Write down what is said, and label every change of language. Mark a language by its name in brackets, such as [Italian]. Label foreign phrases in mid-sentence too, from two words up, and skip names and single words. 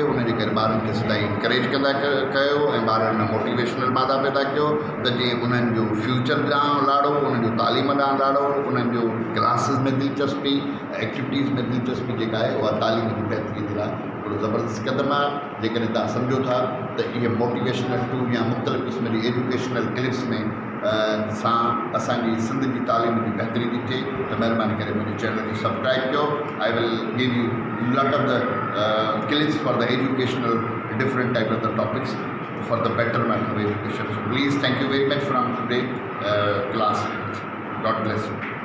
[Sindhi] उन जे करे ॿारनि खे सदाईं इंकरेज कंदा कयो ऐं ॿारनि में मोटिवेशनल मादा पैदा कयो त जीअं उन्हनि जो फ्यूचर ॾांहुं लाड़ो, उन्हनि जो तालीम ॾांहुं लाड़ो, उन्हनि जो क्लासिस में दिलचस्पी, एक्टिविटीज़ में दिलचस्पी जेका आहे उहा तालीम जी बहितरी जे लाइ हिकिड़ो ज़बरदस्त क़दम आहे। जेकॾहिं तव्हां सम्झो था त इहे मोटिवेशनल टूल या मुख़्तलिफ़ क़िस्म जी [English] educational clips [Sindhi] में सां असांजी सिंध जी तालीम जी बहितरी थी थिए त महिरबानी करे मुंहिंजे चैनल खे सब्सक्राइब कयो। [English] I will give you lot of the clips for the educational different type of the topics for the betterment of education. So please, thank you very much from today class. God bless you.